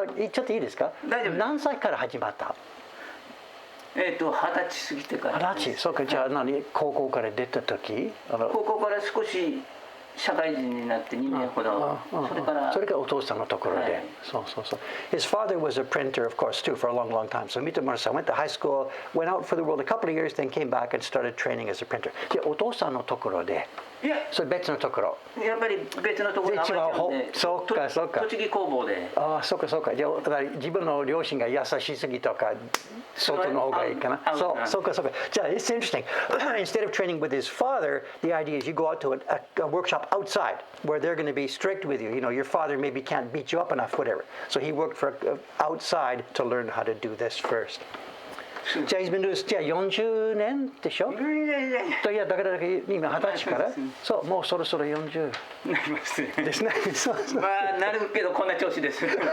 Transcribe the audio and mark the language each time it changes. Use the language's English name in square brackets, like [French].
[Japanese] ちょっといいいですか。何歳から始まった？ 20歳過ぎてから。 20歳。そうか。じゃあ高校から出た時？高校から少し。社会人になって2年ほどそれからお父さんのところで、そう。 [English] His father was a printer, of course, too, for a long, long time. So 三田村さん went to high school, went out for the world a couple of years, then came back and started training as a printer. [Japanese] で、お父さんのところで、それ別のところ。やっぱり別のところで、そうか。栃木工房で。そうか。じゃあ自分の両親が優しすぎとか、外の方がいいかな。そうか。 [English] じゃあ、it's interesting. Instead of training with his father, the idea is you go out to a workshop outside where they're going to be strict with you. You know, your father maybe can't beat you up enough, whatever. So he worked for outside to learn how to do this first. [Japanese] じゃあ [English] he's been doing this [Japanese] じゃあ40年でしょ。いやだから今20歳からそうもうそろそろ40 なりますね。ですね。まあなるけどこんな調子です。